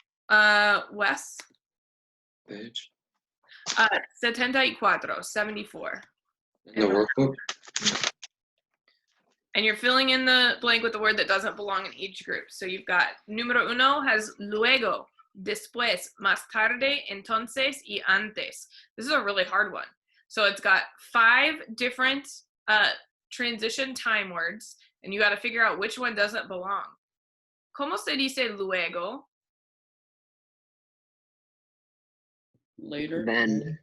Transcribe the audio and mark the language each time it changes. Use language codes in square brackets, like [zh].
[en] Wes? Page. 74. The workbook. And you're filling in the blank with the word that doesn't belong in each group. So you've got número 1 has [es] luego, después, más tarde, entonces, y antes. [en] This is a really hard one. So it's got 5 different transition time words, and you got to figure out which one doesn't belong. [es] ¿Cómo se dice luego? [en] Later. Then.